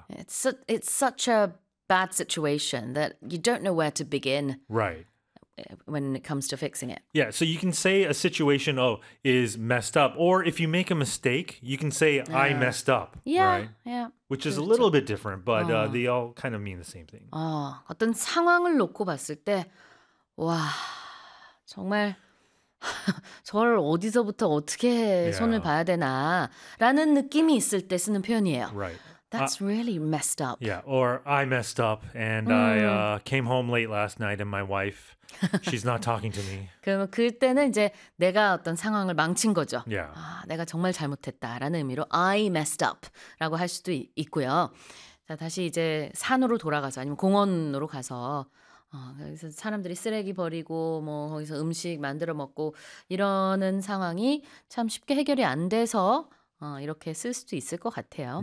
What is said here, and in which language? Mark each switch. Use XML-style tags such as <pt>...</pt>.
<en>It's such a bad situation that you don't know where to begin. Right. When it comes to fixing it. Yeah, so you can say a situation is messed up. Or if you make a mistake, you can say, I messed up. Yeah, right? yeah. Which is a little bit different, but they all kind of mean the same thing.</en> <ko>어떤 상황을 놓고 봤을 때, 와, 정말... 저를 어디서부터 어떻게 손을 봐야 되나 라는 느낌이 있을 때 쓰는 표현이에요.</ko> <en>Right. That's really messed up. Yeah, or I messed up and I came home late last night and my wife, she's not talking to me.</en> <ko>그러면 그때는 이제 내가 어떤 상황을 망친 거죠.</ko> <en>Yeah.</en> <ko>내가 정말 잘못했다라는 의미로</ko> <en>I messed up</en> <ko>라고 할 수도 있고요. 자, 다시 이제 산으로 돌아가서 아니면 공원으로 가서 그래서 사람들이 쓰레기 버리고 뭐 거기서 음식 만들어 먹고 이러는 상황이 참 쉽게 해결이 안 돼서 이렇게 쓸 수도 있을 것 같아요.</ko>